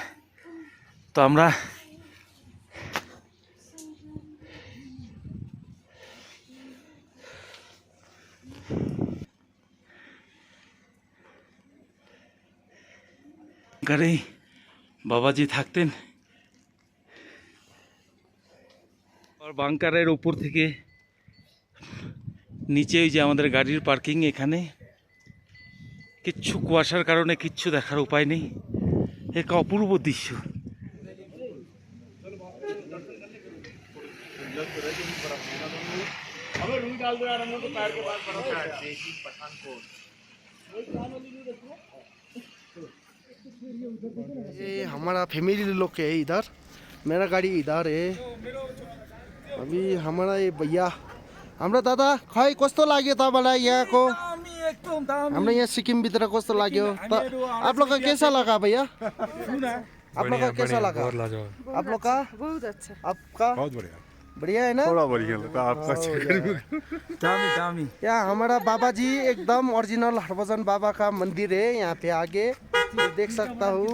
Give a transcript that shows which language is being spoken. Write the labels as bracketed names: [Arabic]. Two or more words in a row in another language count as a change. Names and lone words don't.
[Bangla] তো আমরা বাংকারেই বাবাজি থাকতেন। আর বাংকারের উপর থেকে নিচে ওই যে আমাদের গাড়ির পার্কিং, এখানে কিচ্ছু কুয়াশার কারণে কিচ্ছু দেখার উপায় নেই। এক অপূর্ব দৃশ্য। [Hindi] ये हमारा फैमिली लोग है इधर, मेरा गाड़ी इधर है। अभी हमारा ये भैया हमरा दादा [Nepali] खै कस्तो लाग्यो तपाईँलाई यहाँको? हाम्रो यहाँ सिक्किम भित्र कस्तो लाग्यो? [Hindi] आप लोग का कैसा लगा भैया? आप लोग का कैसा लगा? आप लोग का बहुत अच्छा। आपका बहुत बढ़िया। बढ़िया है ना? थोड़ा बढ़िया लगा आपका [Nepali] दामी दामी [Hindi] यहाँ हमारा बाबा जी एकदम ओरिजिनल हरभजन बाबा का मंदिर है। यहाँ पे आगे देख सकता हूँ।